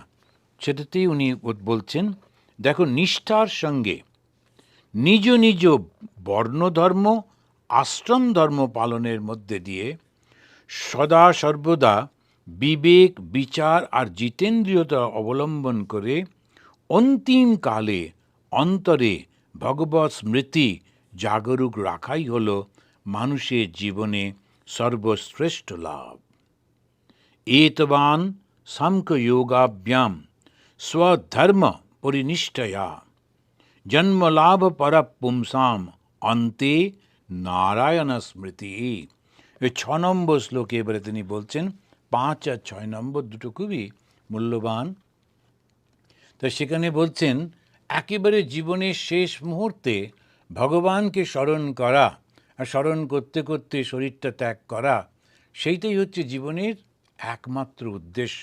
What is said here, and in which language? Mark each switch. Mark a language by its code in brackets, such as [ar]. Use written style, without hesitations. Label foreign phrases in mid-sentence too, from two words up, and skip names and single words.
[bn] সেটাতেই উনি বলছেন, দেখো, নিষ্ঠার সঙ্গে নিজ নিজ বর্ণধর্ম আশ্রম ধর্ম পালনের মধ্যে দিয়ে সদা সর্বদা বিবেক বিচার আর জিতেন্দ্রিয়তা অবলম্বন করে অন্তিম কালে অন্তরে ভগবৎ স্মৃতি জাগরুক রাখাই হল মানুষের জীবনে সর্বশ্রেষ্ঠ লাভ। [sa] एतवान् साङ्ख्ययोगाभ्यां स्वधर्म परिनिष्ठया जन्मलाभ पर पुंसाम अन्ते নারায়ণ স্মৃতি। [bn] এই 6 নম্বর শ্লোকে এবারে তিনি বলছেন, 5 আর 6 নম্বর দুটো খুবই মূল্যবান। তো সেখানে বলছেন, একেবারে জীবনের শেষ মুহূর্তে ভগবানকে স্মরণ করা, আর স্মরণ করতে করতে শরীরটা ত্যাগ করা, সেইটাই হচ্ছে জীবনের একমাত্র উদ্দেশ্য।